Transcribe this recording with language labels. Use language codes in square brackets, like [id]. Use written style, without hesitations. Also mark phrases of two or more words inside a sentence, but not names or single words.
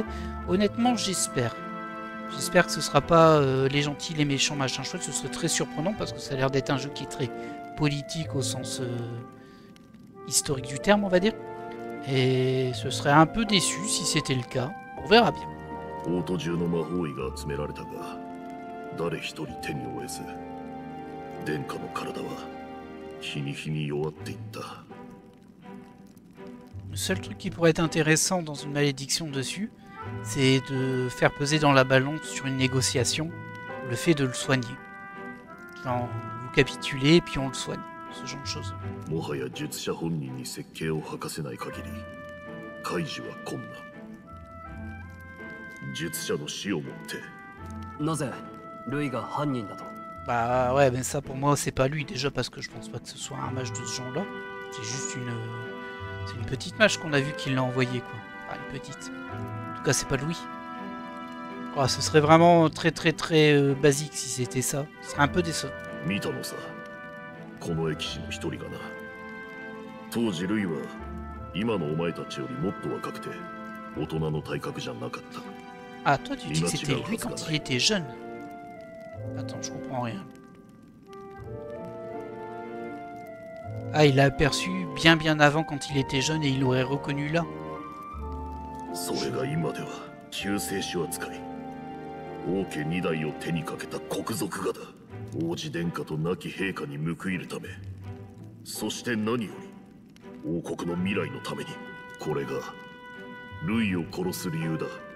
[fr] Honnêtement, j'espère. J'espère que ce sera pas les gentils, les méchants, machin chouette. Ce serait très surprenant parce que ça a l'air d'être un jeu qui est très politique au sens historique du terme, on va dire. Et ce serait un peu déçu si c'était le cas. On verra bien. [ja] 王都中の魔法医が集められたが、誰一人手に負えず、殿下の体は日に日に弱っていった。 [fr] Le seul truc qui pourrait être intéressant dans une malédiction dessus, c'est de faire peser dans la balance sur une négociation le fait de le soigner. Genre, vous capitulez et puis on le soigne. Ce genre de choses. [ja] もはや術者本人に設計を吐かせない限り、解除は困難。術者の死をもって。なぜルイが犯人だと？ [fr] Bah ouais, mais ça pour moi c'est pas lui déjà parce que je pense pas que ce soit un mage de ce genre-là. C'est juste une petite mage qu'on a vu qu'il l'a envoyée quoi. Enfin une petite. En tout cas c'est pas Louis. Oh, ce serait vraiment très basique si c'était ça. Ce serait un peu décevant. [ja] 見たのさ、この駅士の一人がな。当時ルイは今のお前たちよりもっと若くて大人の体格じゃなかった。 [fr] Ah, toi tu dis que c'était lui quand il était jeune. Attends, je comprends rien. Ah, il l'a aperçu bien avant quand il était jeune et il l'aurait reconnu là. [ja] それが今では救世主扱い。王家2代を手にかけた国賊がだ。王子殿下と亡き陛下に報いるため、そして何より王国の未来のために、これがルイを殺す理由だ。